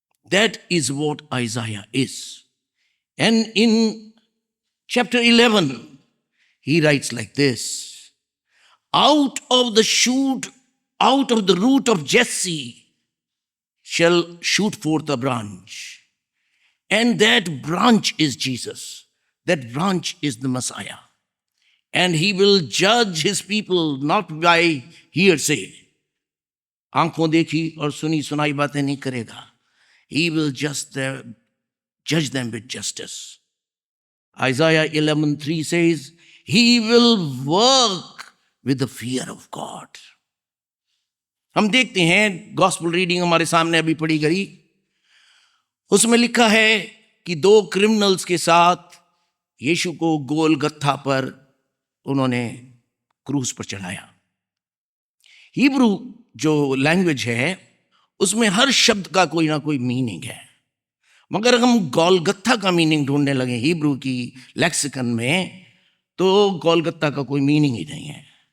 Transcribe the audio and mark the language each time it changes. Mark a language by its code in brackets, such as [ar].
[en] That is what Isaiah is. And in chapter 11, he writes like this, out of the root of Jesse shall shoot forth a branch. And that branch is Jesus. That branch is the Messiah. And he will judge his people not by hearsay. [hi] आंखों देखी और सुनी सुनाई बातें नहीं करेगा. [en] He will judge them with justice. Isaiah 11:3 says, he will work with the fear of God. [hi] हम देखते हैं गॉस्पेल रीडिंग हमारे सामने अभी पढ़ी गई, उसमें लिखा है कि 2 क्रिमिनल्स के साथ यीशु को गोलगत्था पर उन्होंने क्रूस पर चढ़ाया. हिब्रू जो लैंग्वेज है उसमें हर शब्द का कोई ना कोई मीनिंग है, मगर हम गोलगत्था का मीनिंग ढूंढने लगे हिब्रू की लेक्सिकन में, तो गोलगत्था का कोई मीनिंग ही नहीं है.